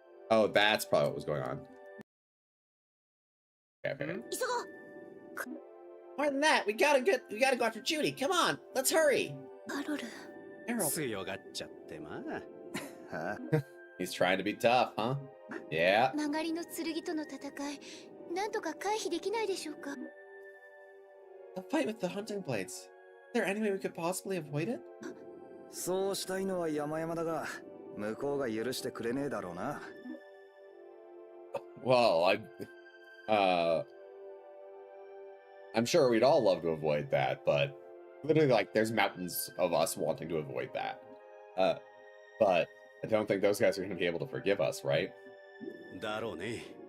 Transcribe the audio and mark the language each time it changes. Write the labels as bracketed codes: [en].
[en] Oh, that's probably what was going on. Okay, okay. [ja] 急ごう。 [en] More than that, we gotta go after Judy. Come on, let's hurry. [ja] バロル。 [en] Harold. [ja] 強がっちゃってまあ。 [en] He's trying to be tough, huh? Yeah. [ja] 曲がりの剣との戦い、なんとか回避できないでしょうか。 [en] The fight with the hunting blades. Is there any way we could possibly avoid it? [ja] そうしたいのは山々だが、向こうが許してくれねえだろうな。 [en] Well, I'm sure we'd all love to avoid that, but literally, like, there's mountains of us wanting to avoid that. But I don't think those guys are going to be able to forgive us, right? [ja] だろうね。